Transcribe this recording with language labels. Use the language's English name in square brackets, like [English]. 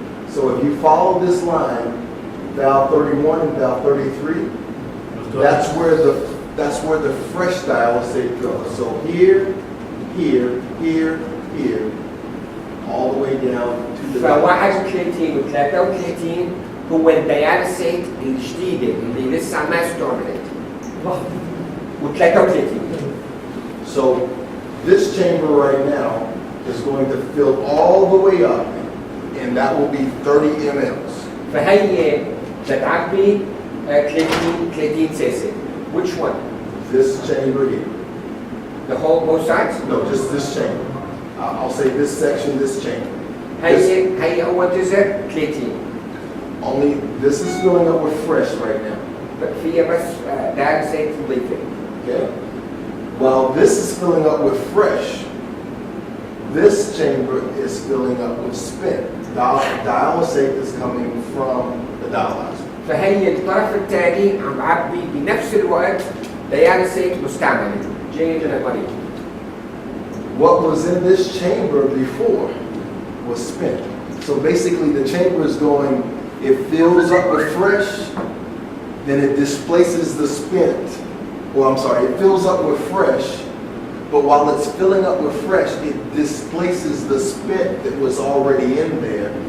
[English] So if you follow this line, valve 31 and valve 33, that's where the fresh dialysate goes. So here, here, here, here, all the way down to the. [Arabic] ف31 و 33 هو الدياليسيت الجديدة اللي لسه ما استعملت. و 33. [English] So this chamber right now is going to fill all the way up, and that will be 30 mLs. [Arabic] فهي تتعبي 30 سيسي. [English] Which one? This chamber here. The whole both sides? No, just this chamber. I'll say this section, this chamber. [Arabic] هي أول جزء 30. [English] Only this is filling up with fresh right now. [Arabic] فيها بس دياليسيت نظيفة. [English] Okay? While this is filling up with fresh, this chamber is filling up with spent. Dialysate is coming from the dialyzer. [Arabic] فهي الطرف الثاني عم بعبي بنفس الوقت دياليسيت مستعملة جاي من المريض. [English] What was in this chamber before was spent. So basically the chamber is going, it fills up with fresh, then it displaces the spent. Well, I'm sorry, it fills up with fresh, but while it's filling up with fresh, it displaces the spent that was already in there.